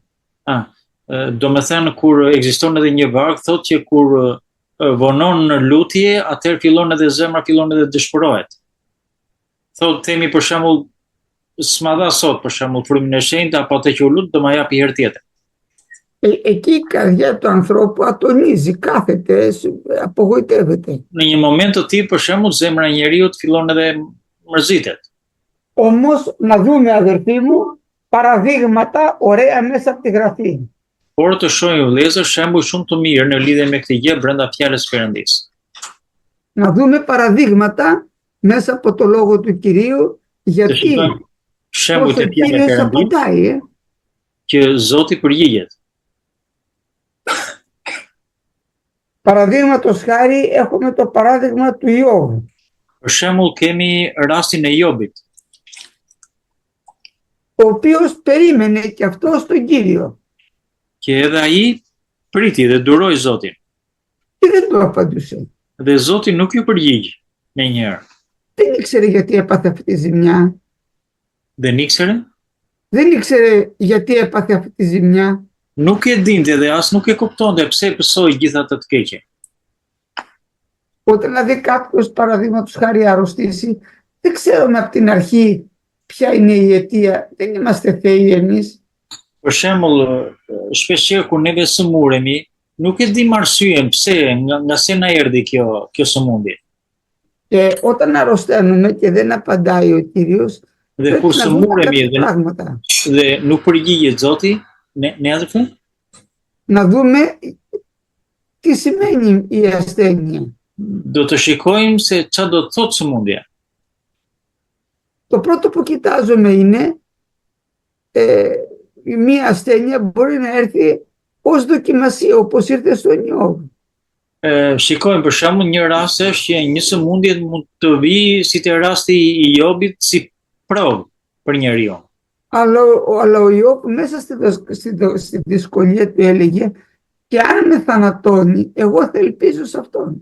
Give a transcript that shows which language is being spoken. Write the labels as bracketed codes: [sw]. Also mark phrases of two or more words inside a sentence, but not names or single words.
[sq] Do me thënë kur ekziston edhe një varg, thotë që kur vonon në lutje, atëherë fillon edhe zemra fillon edhe dëshpërohet. Thotë themi për shembull s'ma dha sot për shembull frymin e shenjtë apo atë që u lut do ma japi herë tjetër. [el] Εκεί η καρδιά του ανθρώπου ατονίζει, κάθεται, απογοητεύεται. [sq] Në një moment të tillë për shembull zemra e njeriu fillon edhe mërzitet. [el] Όμως να δούμε αδερφοί μου παραδείγματα ωραία μέσα από τη Γραφή. [sq] Por të shohim vëllezër shembuj shumë të mirë në lidhje me këtë gjë brenda fjalës Perëndis. [el] Να δούμε παραδείγματα μέσα από το λόγο του Κυρίου γιατί [sq] Shembuj të fjalës Perëndis që Zoti përgjigjet. [el] Παραδείγματος χάρη έχουμε το παράδειγμα του Ιώβ. [sq] Për shembull kemi rastin e Jobit, [el] ο οποίος περίμενε και αυτός τον Κύριο. [sq] Και edhe ai priti dhe duroi Zotin. [el] Και δεν του απαντούσε. [sq] Dhe Zoti nuk ju përgjigj menjëherë. [el] Δεν ήξερε γιατί έπαθε αυτή τη ζημιά. Δεν ήξερε? Δεν ήξερε γιατί έπαθε αυτή τη ζημιά. Nuk e dinte dhe as nuk e kuptonte pse pësoi gjithë atë të keqe. Όταν δηλαδή κάποιος παραδείγματος χάρη αρρωστήσει, δεν ξέρουμε από την αρχή ποια είναι η αιτία. Δεν είμαστε θεοί εμείς. [sq] Për shembull, shpeshherë kur neve sëmuremi, nuk e dim arsyen pse nga se na erdhi kjo sëmundje. [el] Και όταν αρρωσταίνουμε και δεν απαντάει ο Κύριος, [sq] Dhe kur sëmuremi dhe nuk përgjigjet Zoti, ne adhërfe? [el] Να δούμε τι σημαίνει η ασθένεια. [sq] Do të shikojmë se çfarë do të thotë sëmundja. [el] Το πρώτο που κοιτάζουμε είναι μία ασθένεια μπορεί να έρθει ως δοκιμασία, όπως ήρθε στον Ιώβ. [sq] Shikojmë për shembull një rast është që një sëmundje mund të vijë si te rasti i Jobit si provë për njeriu. [el] Αλλά ο Ιώβ μέσα στη δυσκολία του έλεγε και αν με θανατώνει, εγώ θα ελπίζω σε αυτόν.